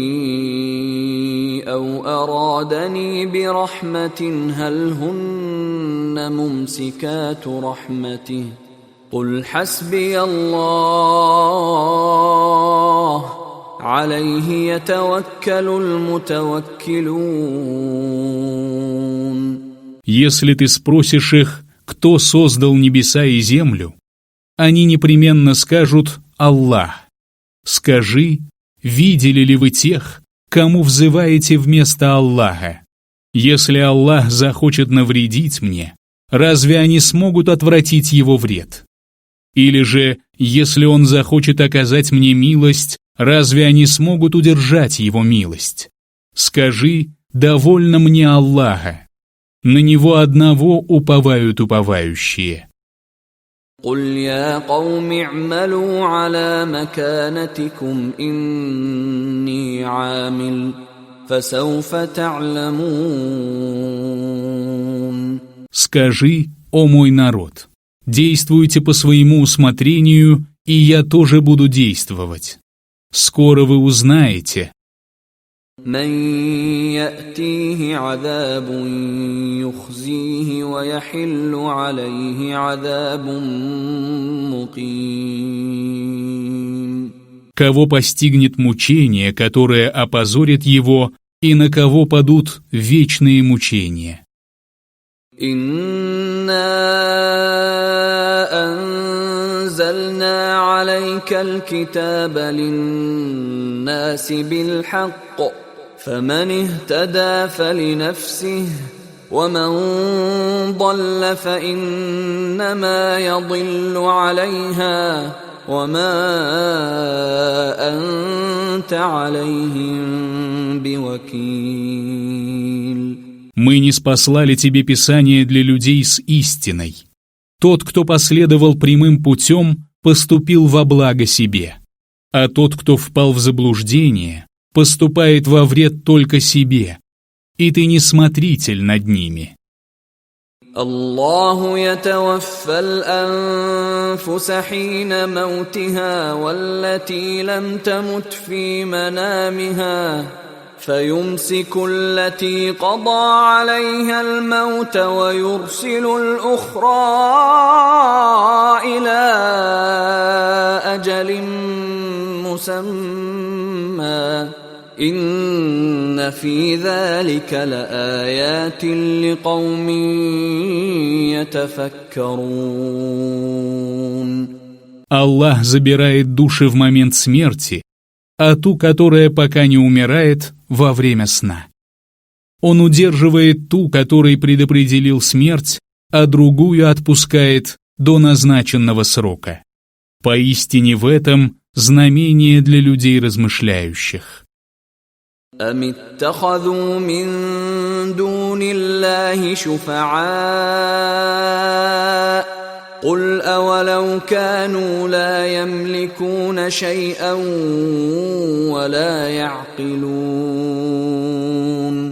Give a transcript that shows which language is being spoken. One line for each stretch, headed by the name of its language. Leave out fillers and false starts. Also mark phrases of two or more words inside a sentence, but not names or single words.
Arabic: أَوْ أَرَادَنِي بِرَحْمَةٍ هَلْ هُنَّ مُمْسِكَاتُ رَحْمَتِهِ قُلْ حَسْبِيَ اللَّهُ عليه يتوكل المتوكلون.
Russian: Если ты спросишь их, кто создал небеса и землю, они непременно скажут «Аллах». Скажи, видели ли вы тех, кому взываете вместо Аллаха? Если Аллах захочет навредить мне, разве они смогут отвратить его вред? Или же, если он захочет оказать мне милость, разве они смогут удержать его милость? Скажи, довольно мне Аллаха. На него одного уповают уповающие.
Arabic: قُلْ يَا قَوْمِ اعْمَلُوا عَلَى مَكَانَتِكُمْ إِنِّي عَامِلٌ فَسَوْفَ تَعْلَمُونَ.
Russian: Скажи, о мой народ, действуйте по своему усмотрению, и я тоже буду действовать. Скоро вы узнаете.
Arabic: مَن يَأْتِيهِ عَذَابٌ يُخْزِيهِ وَيَحِلُّ عَلَيْهِ عَذَابٌ مُقِيمٌ.
Russian: Кого постигнет мучение, которое опозорит его, и на кого падут вечные мучения.
Arabic: إِنَّا أَنزَلْنَا عَلَيْكَ عليك الكتاب للناس بالحق فمن اهتدى فلنفسه ومن ضل فإنما يضل عليها وما أنت عليهم بوكيل.
Russian: Мы ниспослали тебе Писание для людей с истиной. Тот, кто последовал прямым путем, поступил во благо себе, а тот, кто впал в заблуждение, поступает во вред только себе, и ты не смотритель над ними.
Arabic: الله يتوفى الأنفس حين موتها والتي لم تمت في منامها فيمسك التي قضى عليها الموت ويرسل الأخرى إلى أجل مسمى إن في ذلك لآيات لقوم يتفكرون.
Russian: Аллах забирает души в момент смерти, а ту, которая пока не умирает, во время сна. Он удерживает ту, которой предопределил смерть, а другую отпускает до назначенного срока. Поистине в этом знамение для людей размышляющих.
Arabic: أم اتخذوا من دون الله شفعاء قل أولو كانوا لا يملكون شيئا ولا يعقلون.